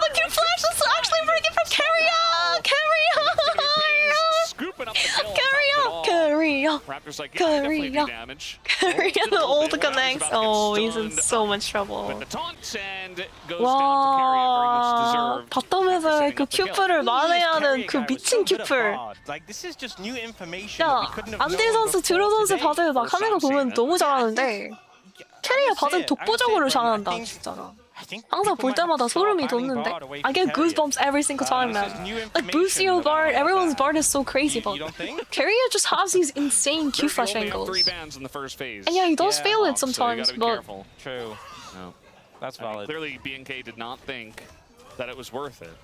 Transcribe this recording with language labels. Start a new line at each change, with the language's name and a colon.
English: the Q Flash is actually bringing from KERIA! KERIA! Scooping up the kill. KERIA! Raptors like, yeah, definitely do KERIA! damage. KERIA, the old connects. Oh, he's in so much trouble. With the taunts and goes down to KERIA, very much
Korean: 와,
English: deserved.
Korean: 바텀에서 그 큐프를 만회하는 그 미친 큐프.
English: Like this is just new information.
Korean: 야, 안대 선수, 드로 선수 바드 막 하는 거 보면 너무 잘하는데 캐리어 바드 독보적으로 잘한다, 진짜로. 항상 볼 때마다 소름이 돋는데
English: I get goosebumps every single time, man. Like Busio BARD, everyone's BARD is so crazy, but KERIA just has these insane Q flash angles. And yeah, he does fail it sometimes, but True. That's valid. Clearly, BNK did not think that it was worth it.